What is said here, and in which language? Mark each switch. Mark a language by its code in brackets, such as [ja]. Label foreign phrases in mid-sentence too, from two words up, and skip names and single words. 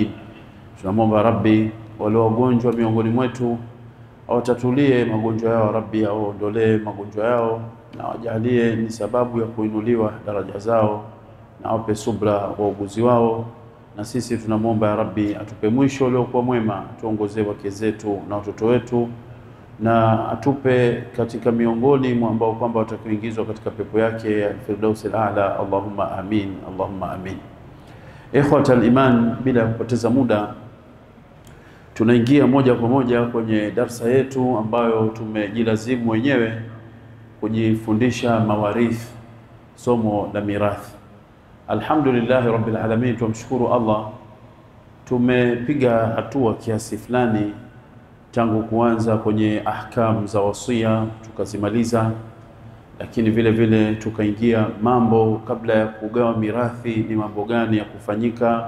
[sw] Tunamwomba Rabbi wale wagonjwa miongoni mwetu awatatulie magonjwa yao, Rabbi aondolee magonjwa yao na wajalie ni sababu ya kuinuliwa daraja zao na awape subra wauguzi wao. Na sisi tunamwomba Rabbi atupe mwisho uliokuwa mwema, tuongoze wake zetu na watoto wetu, na atupe katika miongoni mwa ambao kwamba watakuingizwa katika pepo yake ya Firdaus al-A'la. [ar] اللهم آمين، اللهم آمين. إخوة الإيمان, [sw] bila kupoteza muda tunaingia moja kwa moja kwenye darsa yetu ambayo tumejilazimu wenyewe kujifundisha mawarith, somo la mirathi. [ar] الحمد لله رب العالمين, [sw] tumshukuru Allah, tumepiga hatua kiasi fulani tangu kuanza kwenye ahkam za wasia tukazimaliza, lakini vile vile tukaingia mambo kabla ya kugawa mirathi, ni mambo gani ya kufanyika.